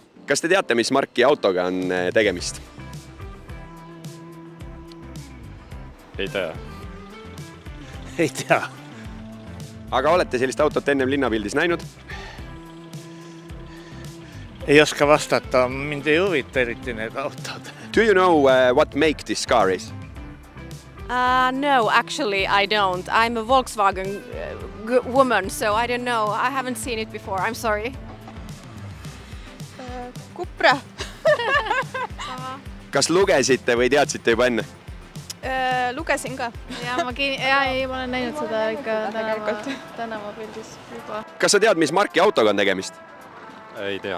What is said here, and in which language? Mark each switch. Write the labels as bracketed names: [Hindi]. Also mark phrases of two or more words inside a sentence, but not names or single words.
[Estonian] Kas te teate, mis marki autoga on tegemist? Ei tea. Ei tea. Aga olete sellist autot ennem linnapildis näinud? Ei oska vastata, mind ei huvita eriti need autod. [English] Do you know what make this car is? No, actually I don't. I'm a Volkswagen woman, so I don't know. I haven't seen it before, I'm sorry. Cupra. [Estonian] Kas lugesite või teadsite juba enne? Lugesin ka. Ma olen näinud seda ikka tänavapildis juba. Kas sa tead, mis marki autoga on tegemist? Ei tea.